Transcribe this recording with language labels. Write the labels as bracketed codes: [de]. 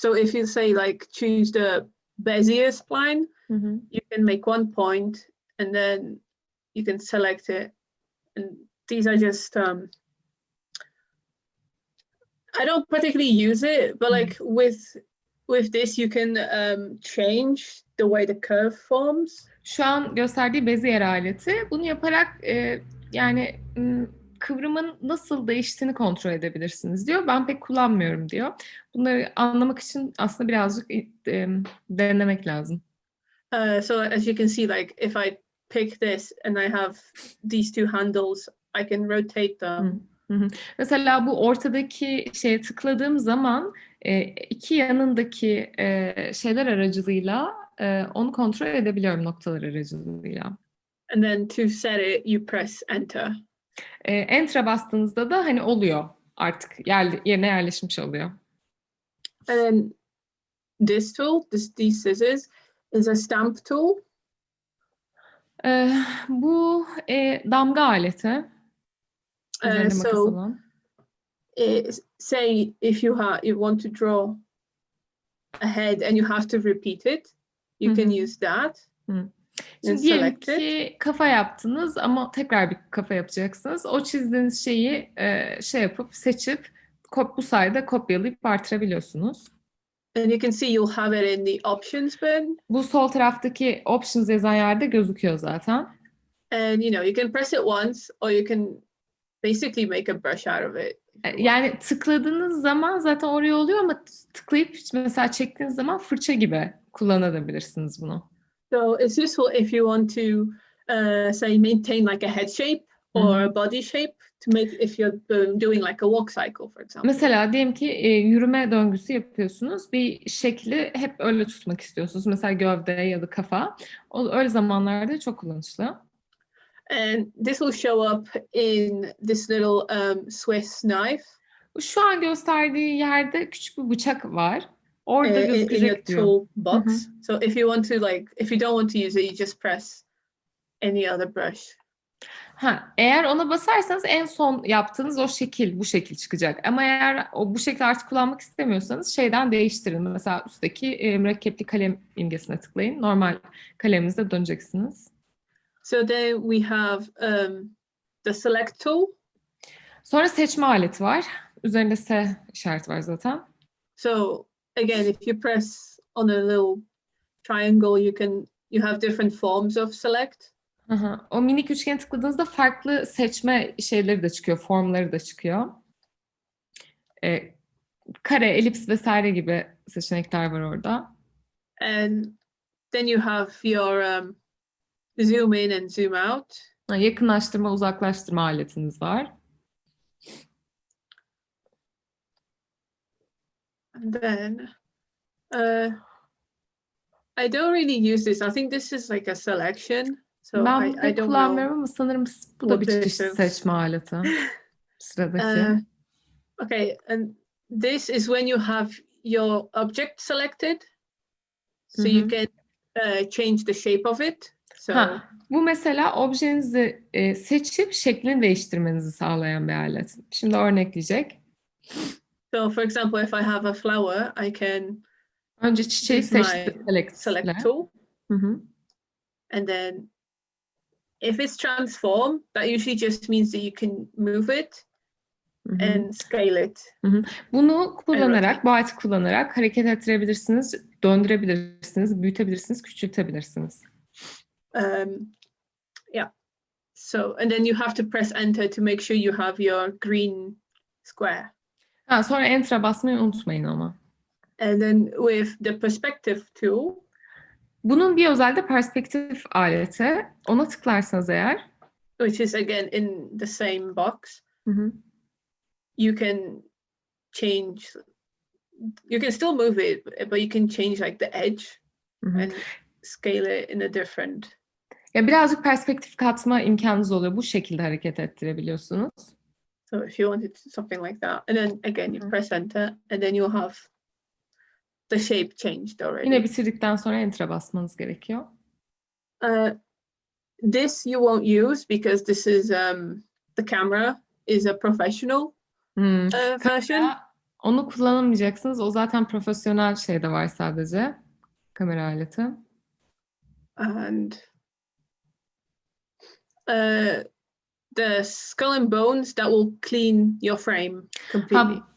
[en] So if you say like choose the Bezier spline, you can make one point and then you can select it. And these are just I don't particularly use it, but like with this you can change the way the curve forms. [tr] Şu an gösterdiği Bezier aleti. Bunu yaparak yani kıvrımın nasıl değiştiğini kontrol edebilirsiniz diyor. Ben pek kullanmıyorum diyor. Bunları anlamak için aslında birazcık denemek lazım. [en] So as you can see, like if I pick this and I have these two handles, I can rotate them. [tr] Mesela bu ortadaki şeye tıkladığım zaman iki yanındaki şeyler aracılığıyla onu kontrol edebiliyorum, noktalar aracılığıyla. [en] And then to set it, you press enter. [tr] Enter'a bastığınızda da hani oluyor artık yerine yerleşmiş oluyor. [en] And then this tool, these scissors, is a stamp tool. [tr] Bu damga aleti. [en] So say if you want to draw a head and you have to repeat it, you can use that. [tr] Şimdi diyelim ki kafa yaptınız ama tekrar bir kafa yapacaksınız. O çizdiğiniz şeyi yapıp seçip bu sayede kopyalayıp artırabiliyorsunuz. [en] And you can see you'll have it in the options bin. [tr] Bu sol taraftaki options yazan yerde gözüküyor zaten. [en] And you can press it once or you can basically make a brush out of it. [tr] Yani tıkladığınız zaman zaten oraya oluyor ama tıklayıp mesela çektiğiniz zaman fırça gibi kullanabilirsiniz bunu. [en] So it's useful if you want to say maintain like a head shape or a body shape to make if you're doing like a walk cycle, for example. [tr] Mesela diyelim ki yürüme döngüsü yapıyorsunuz. Bir şekli hep öyle tutmak istiyorsunuz. Mesela gövde ya da kafa. Öyle zamanlarda çok kullanışlı. [en] And this will show up in this little Swiss knife. [tr] Şu an gösterdiği yerde küçük bir bıçak var. Orada [en] in your [tr] gözükecek diyor. [en] toolbox. So if you don't want to use it, you just press any other brush. [tr] Eğer ona basarsanız en son yaptığınız o şekil, bu şekil çıkacak. Ama eğer bu şekli artık kullanmak istemiyorsanız şeyden değiştirin. Mesela üstteki mürekkepli kalem imgesine tıklayın. Normal kaleminize döneceksiniz. [en] So then we have the select tool. [tr] Sonra seçme aleti var. Üzerinde S işareti var zaten. [en] So again, if you press on a little triangle, you have different forms of select. [tr] O minik üçgene tıkladığınızda farklı seçme şeyleri de çıkıyor, formları da çıkıyor. Kare, elips vesaire gibi seçenekler var orada. [en] And then you have your zoom in and zoom out. [tr] Yakınlaştırma, uzaklaştırma aletiniz var. [en] And then I don't really use this. I think this is like a selection. So [tr] Ben [en] I don't [tr] kullanmıyorum ama sanırım bu da bir [en] what this [tr] çeşit [en] is. [tr] seçme aleti. Sıradaki. [en] Okay, and this is when you have your object selected. So you can change the shape of it. So [tr] bu mesela objenizi seçip şeklini değiştirmenizi sağlayan bir alet. Şimdi örnekleyecek. [en] So for example, if I have a flower, I can [tr] önce çiçeği seçtim. [en] Select tool. And then if it's transform, that usually just means that you can move it and scale it. [tr] Bunu kullanarak, bu aleti kullanarak hareket ettirebilirsiniz, döndürebilirsiniz, büyütebilirsiniz, küçültebilirsiniz. [en] Yeah. So, and then you have to press enter to make sure you have your green square. [tr] Sonra enter'a basmayı unutmayın ama. [en] And then with the perspective tool. [tr] Bunun bir özelliği de perspektif aleti. Ona tıklarsanız eğer. [en] Which is again in the same box. You can change. You can still move it, but you can change like the edge and scale it in a different. [tr] Ya birazcık perspektif katma imkanınız oluyor. Bu şekilde hareket ettirebiliyorsunuz. [en] So if you wanted something like that, and then again you press enter, and then you'll have the shape changed already. [tr] Yine bitirdikten sonra enter'a basmanız gerekiyor. [en] This you won't use because this is the camera is a professional version. [tr] Onu kullanamayacaksınız. O zaten profesyonel şeyde var sadece. Kamera aleti. [en] And the skull and bones that will clean your frame completely.